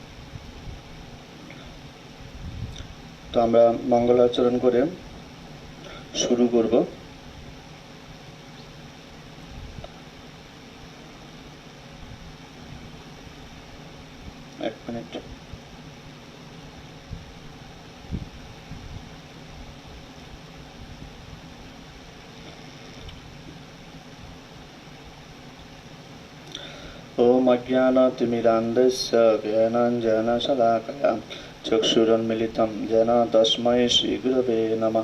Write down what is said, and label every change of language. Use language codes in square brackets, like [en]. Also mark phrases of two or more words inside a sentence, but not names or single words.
[bn] তো আমরা মঙ্গলাচরণ করে শুরু করব। এক মিনিট। [sa] ओम अज्ञानतिमिरान्धस्य ज्ञानाञ्जनशलाकया चक्षुरुन्मीलितं येन तस्मै श्रीगुरवे नमः।